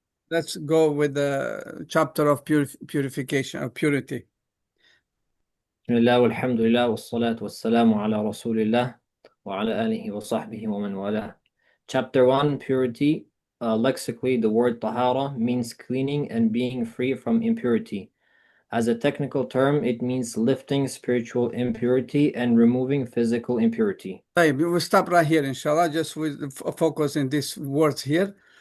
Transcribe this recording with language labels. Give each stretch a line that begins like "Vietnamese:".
English: Let's go with the chapter of purification or purity.
Arabic: بسم الله والحمد لله والصلاة والسلام على رسول الله وعلى آله وصحبه ومن والاه.
English: Chapter 1, Purity. Lexically, the word tahara means cleaning and being free from impurity. As a technical term, it means lifting spiritual impurity and removing physical impurity. We'll stop right here, inshallah. Just with focus in these words here.